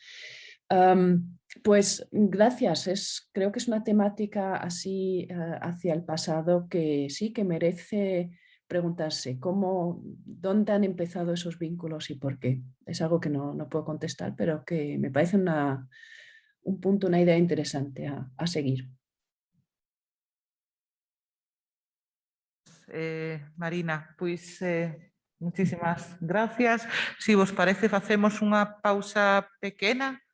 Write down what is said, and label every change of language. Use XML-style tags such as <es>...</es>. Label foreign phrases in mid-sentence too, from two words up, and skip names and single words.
<es>Pues gracias, creo que es una temática así hacia el pasado que sí, que merece preguntarse dónde han empezado esos vínculos y por qué. Es algo que no puedo contestar, pero que me parece un punto, una idea interesante a seguir. Marina, pois muchísimas gracias.</es> <gl>Si vos parece, facemos unha pausa pequena</gl>